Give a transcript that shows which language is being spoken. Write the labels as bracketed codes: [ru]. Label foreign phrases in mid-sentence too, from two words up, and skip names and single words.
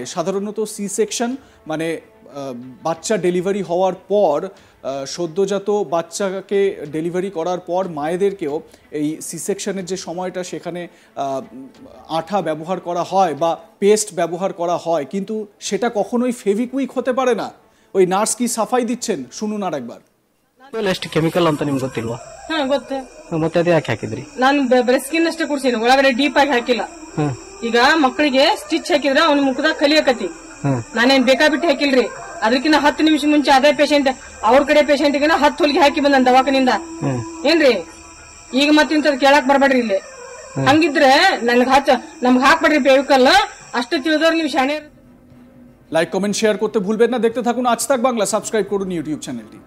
[bn] সাধারণত [en] C section [bn] মানে বাচ্চা ডেলিভারি হওয়ার পর, সদ্যজাত বাচ্চাকে ডেলিভারি করার পর মায়েদেরকেও এই সি সেকশনের যে সময়টা সেখানে আঠা ব্যবহার করা হয় বা পেস্ট ব্যবহার করা হয়, কিন্তু সেটা কখনোই ফেভিকুইক হতে পারে না। ওই নার্স কি সাফাই দিচ্ছেন শুনুন আর একবার। [kn] ಎಷ್ಟು ಕೆಮಿಕಲ್ ಅಂತ ನಿಮ್ಗೆ ಗೊತ್ತಿಲ್ವಾ? ಗೊತ್ತೆ. ಮತ್ತೆ ಅದೇ ಯಾಕೆ ಹಾಕಿದ್ರಿ? ನಾನು ಬರೀ ಸ್ಕಿನ್ ಅಷ್ಟೇ ಕುಡ್ಸೀನಿ, ಒಳಗಡೆ ಡೀಪ್ ಆಗಿ ಹಾಕಿಲ್ಲ. ಈಗ ಮಕ್ಕಳಿಗೆ ಸ್ಟಿಚ್ ಹಾಕಿದ್ರೆ ಅವ್ನ ಮುಖದಾಗ ಕಲಿಯಕತಿ, ನಾನೇನ್ ಬೇಕಾಬಿಟ್ಟು ಹಾಕಿಲ್ರಿ. ಅದಕ್ಕಿಂತ 10 ನಿಮಿಷ ಮುಂಚೆ ಅದೇ ಪೇಷಂಟ್ ಅವ್ರ ಕಡೆ ಪೇಷಂಟ್ ಗೆ 10 ಹೊಲಿಗೆ ಹಾಕಿ ಬಂದ ದವಾಖಾನಿಂದ. ಏನ್ರಿ ಈಗ ಮತ್ತಿಂತದ್ ಕೇಳಕ್ ಬರ್ಬೇಡ್ರಿ ಇಲ್ಲಿ. ಹಂಗಿದ್ರೆ ನಮ್ಗ್ ಹಾಕ್ಬೇಡ್ರಿ ಬೇವಿಕಲ್. ಅಷ್ಟು ತಿಳಿದವ್ರು ನೀವು ಶಾಣೆ [en] like comment share [bn] করতে ভুলবেন না। দেখতে থাকুন আজ তাক বাংলা, সাবস্ক্রাইব করুন ইউটিউব চ্যানেলটি।